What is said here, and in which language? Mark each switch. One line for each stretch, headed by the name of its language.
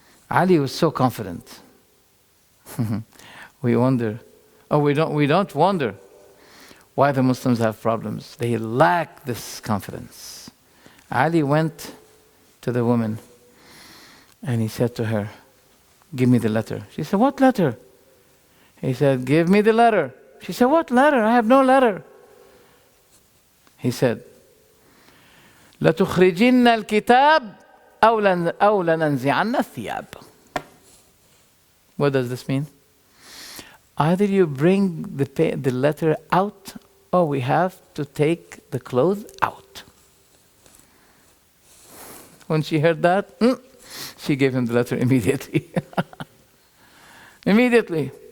English: Ali was so confident. We wonder, we don't wonder why the Muslims have problems. They lack this confidence. Ali went to the woman and he said to her, "Give me the letter." She said, "What letter?" He said, "Give me the letter." She said, "What letter? I have no letter." He said,
Arabic: لَتُخْرِجِنَّ الْكِتَابِ أَوْ لَنَنْزِعَنَّ الثِّيَابِ.
English: What does this mean? Either you bring the letter out, or we have to take the clothes out. When she heard that, she gave him the letter immediately. Immediately.